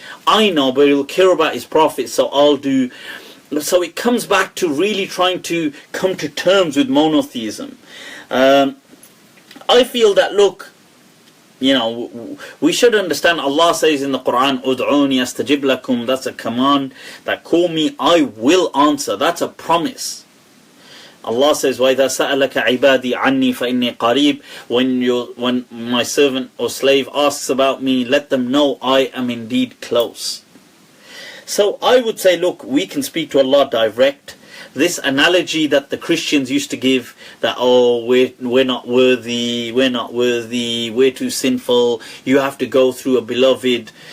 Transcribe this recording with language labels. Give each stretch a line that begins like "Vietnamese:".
English: I know, but he'll care about his prophet, so I'll do. So it comes back to really trying to come to terms with monotheism. I feel that, look, you know, we should understand Allah says in the Quran, Ud'uni astajib lakum, that's a command, that call me, I will answer. That's a promise.
Arabic: Allah says, وَإِذَا سَأَلَكَ عِبَادِي عَنِّي فَإِنِّي قَرِيبٌ.
English: When my servant or slave asks about me, let them know I am indeed close. So I would say, look, we can speak to Allah direct. this analogy that the Christians used to give, that, oh, we're not worthy, we're too sinful, you have to go through a beloved.